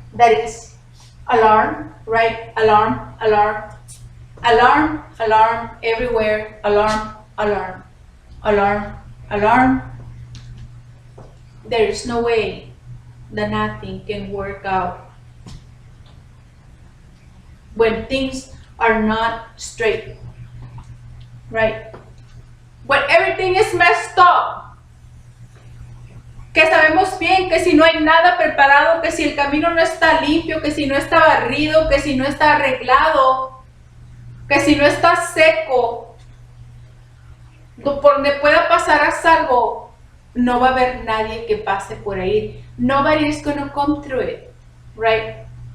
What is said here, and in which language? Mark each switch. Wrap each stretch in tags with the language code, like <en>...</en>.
<en>That is alarm, right? Alarm, alarm, alarm, alarm, everywhere, alarm, alarm, alarm, alarm. There is no way that nothing can work out when things are not straight, right? When everything is messed up,</en> <es>que sabemos bien que si no hay nada preparado, que si el camino no está limpio, que si no está barrido, que si no está arreglado, que si no está seco, por donde pueda pasar a salvo, no va a haber nadie que pase por ahí.</es> <en>Nobody is going to come through it, right?</en>